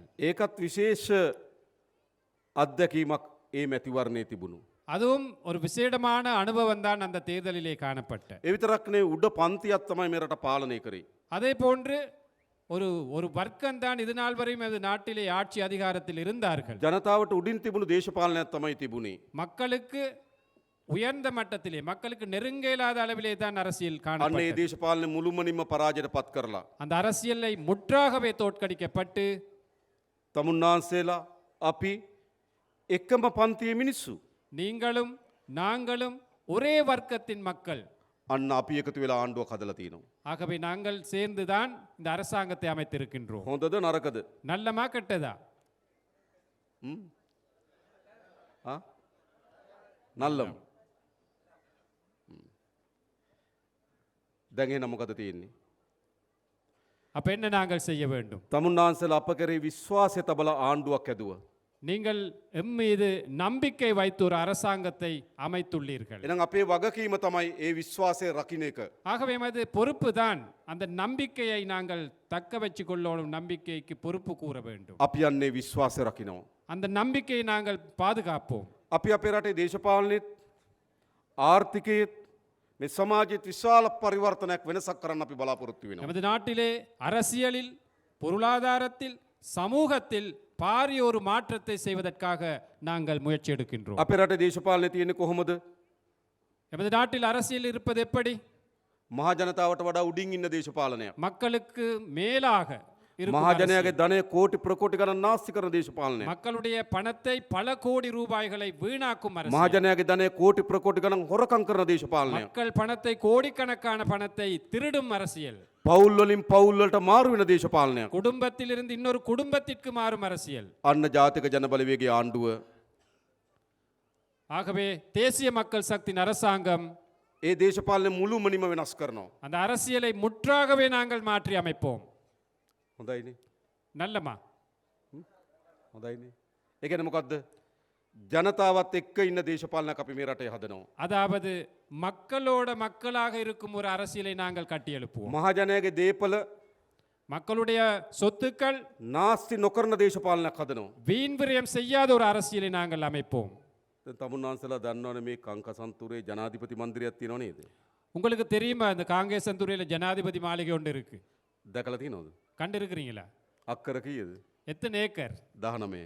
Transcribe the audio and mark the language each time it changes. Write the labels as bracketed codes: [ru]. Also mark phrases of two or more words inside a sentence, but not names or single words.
[si] ඒකත් විශේෂ අත්දැකීමක් ඒ මැතිවරණයේ තිබුණු. [ta] அதுவும் ஒரு விசேடமான அனுபவம் தான் அந்த தேர்தலிலே காணப்பட்ட. [si] ඒ විතරක් නෙවෙයි උඩ පන්තියක් තමයි මේ රට පාලනය කරේ. [ta] அதே போன்று ஒரு ஒரு வர்க்கம் தான் இது நாள் வரையும் அது நாட்டிலே ஆட்சி அதிகாரத்தில் இருந்தார்கள். [si] ජනතාවට උඩින් තිබුණු දේශපාලනයක් තමයි තිබුණේ. [ta] மக்களுக்கு உயர்ந்த மட்டத்திலே, மக்களுக்கு நெருங்க இயலாத அளவிலே தான் அரசியல் [si] අන්න ඒ [ta] காணப்பட்டது. [si] දේශපාලන මුළුමනින්ම පරාජයට පත් කරලා [ta] அந்த அரசியலை முற்றாகவே தோற்கடிக்கப்பட்டு [si] තමුන්නාන්සේලා අපි එකම පන්තියේ මිනිස්සු. [ta] நீங்களும் நாங்களும் ஒரே வர்க்கத்தின் மக்கள். [si] අන්න අපි එකතු වෙලා ආණ්ඩුවක් හදලා තියෙනවා. [ta] ஆகவே நாங்கள் சேர்ந்துதான் இந்த அரசாங்கத்தை அமைத்திருக்கின்றோம். [si] හොඳද නරකද? [ta] நல்லமா கெட்டதா? නල්ලම්. [si] දැන් එහෙනම් මොකද තියෙන්නේ? [ta] அப்ப என்ன நாங்கள் செய்ய வேண்டும்? [si] තමුන්නාන්සේලා අප කරේ විශ්වාසය තබලා ආණ්ඩුවක් ඇදුවා. [ta] நீங்கள் எம் மீது நம்பிக்கை வைத்து ஒரு அரசாங்கத்தை அமைத்துள்ளீர்கள். [si] එහෙනම් අපේ වගකීම තමයි ඒ විශ්වාසය රකින්න එක. [ta] ஆகவே அது பொறுப்பு தான். அந்த நம்பிக்கையை நாங்கள் தக்க வச்சுக் கொள்ளணும். நம்பிக்கைக்கு பொறுப்பு கூற வேண்டும். [si] අපි යන්නේ විශ්වාසය රකින්නවා. [ta] அந்த நம்பிக்கையை நாங்கள் பாதுகாப்போம். [si] අපි අපේ රටේ දේශපාලනෙත් ආර්ථිකයේත් මේ සමාජයේ විශාල පරිවර්තනයක් වෙනසක් කරන්න අපි බලාපොරොත්තු වෙනවා. [ta] நமது நாட்டிலே அரசியலில், பொருளாதாரத்தில், சமூகத்தில் பாரிய ஒரு மாற்றத்தை செய்வதற்காக நாங்கள் முயற்சி எடுக்கின்றோம். [si] අපේ රටේ දේශපාලනේ තියෙන්නේ කොහොමද? [ta] நமது நாட்டில் அரசியல் இருப்பது எப்படி? [si] මහා ජනතාවට වඩා උඩින් ඉන්න දේශපාලනයක්. [ta] மக்களுக்கு மேலாக இருக்கும் [si] මහා [ta] அரசியல். [si] ජනයාගේ ධනය කෝටි ප්‍රකෝටි ගණන් නාස්ති කරන දේශපාලනයක්. [ta] மக்களுடைய பணத்தை பல கோடி ரூபாய்களை வீணாக்கும் [si] මහා [ta] அரசியல். [si] ජනයාගේ ධනය කෝටි ප්‍රකෝටි ගණන් හොරකම් කරන දේශපාලනයක්. [ta] மக்கள் பணத்தை கோடிக்கணக்கான பணத்தை திருடும் அரசியல். [si] පවුල් වලින් පවුල් වලට මාරු වෙන දේශපාලනයක්. [ta] குடும்பத்திலிருந்து இன்னொரு குடும்பத்திற்கு மாறும் அரசியல். [si] අන්න ජාතික ජනබලවේගයේ ආණ්ඩුව [ta] ஆகவே தேசிய மக்கள் சக்தியின் அரசாங்கம் [si] ඒ දේශපාලනේ මුළුමනින්ම වෙනස් කරනවා. [ta] அந்த அரசியலை முற்றாகவே நாங்கள் மாற்றி அமைப்போம். [si] හොඳයිනේ. [ta] நல்லமா? [si] හොඳයිනේ. ඒ කියන්නේ මොකද්ද? ජනතාවත් එක්ක ඉන්න දේශපාලනයක් අපි මේ රටේ හදනවා. [ta] அதாவது மக்களோட மக்களாக இருக்கும் ஒரு அரசியலை நாங்கள் கட்டி எழுப்புவோம். [si] මහා ජනයාගේ දේපල [ta] மக்களுடைய சொத்துக்கள் [si] නාස්ති නොකරන දේශපාලනයක් හදනවා. [ta] வீண் விரயம் செய்யாத ஒரு அரசியலை நாங்கள் அமைப்போம். [si] දැන් තමුන්නාන්සලා දන්නවනේ මේ කංකසන්තුරේ ජනාධිපති මන්දිරයක් තියෙනව නේද? [ta] உங்களுக்கு தெரியுமா இந்த காங்கேசன்துறையில ஜனாதிபதி மாளிகை ஒன்று இருக்கு? [si] දැකලා තියෙනවද? [ta] கண்டு இருக்கிறீங்களா? [si] අක්කර කීයද? [ta] எத்தனை ஏக்கர்? 19.